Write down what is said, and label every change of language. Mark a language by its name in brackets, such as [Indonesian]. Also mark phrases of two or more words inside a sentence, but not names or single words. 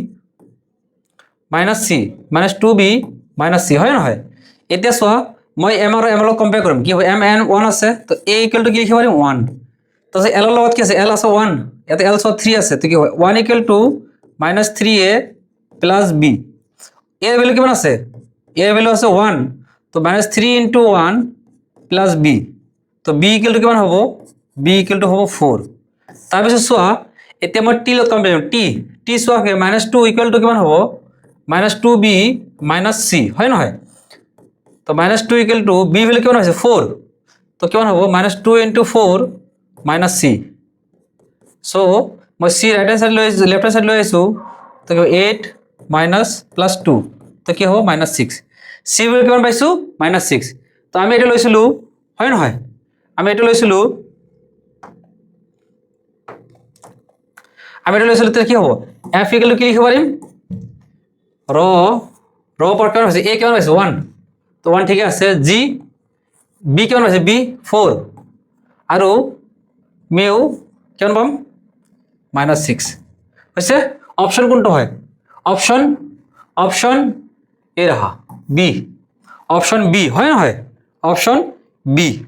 [Assamese] -c -2b -c হয় নহয় এতিয়া চোৱা মই m আৰু m লগত কম্পেয়াৰ কৰিম কি হ'ব m n 1 আছে তো a = কি লিখিব পাৰিম 1 তো l ৰ লগত কি আছে l আছে 1 ইয়াতে l চোৱা 3 আছে তো কি হয় 1 = -3a + b a এর ভ্যালু কিমান আছে a এর ভ্যালু আছে 1 তো -3 * 1 + b তো b = কিমান হ'ব b = হ'ব 4 তাৰপিছত চোৱা এতিয়া মই t লগত কম্পেয়াৰ কৰিম t চোৱা -2 = কিমান হ'ব -2b - c হয় নহয় তো -2 = b ভ্যালু কিমান আছে 4 তো কিমান হ'ব -2 * 4 - c সো মই c [English] right hand side [Assamese] লৈ [English] left hand side [Assamese] লৈ আইছো তো 8 - +2 তো কি হ'ব -6 c ভ্যালু কিমান পাইছো -6 তো আমি এটা লৈছিলো হয় নহয় আমি এটা লৈছিলো তো কি হ'ব f = কি লিখিব পাৰিম ৰ পৰ কিমান হৈছে a কিমান হৈছে 1 তো 1 ঠিক আছে g b কিমান হৈছে b 4 আৰু মিউ কিমান পাম -6 হৈছে অপশন কোনটো হয় অপশন এ রাহা বি অপশন বি হয় নহয় অপশন বি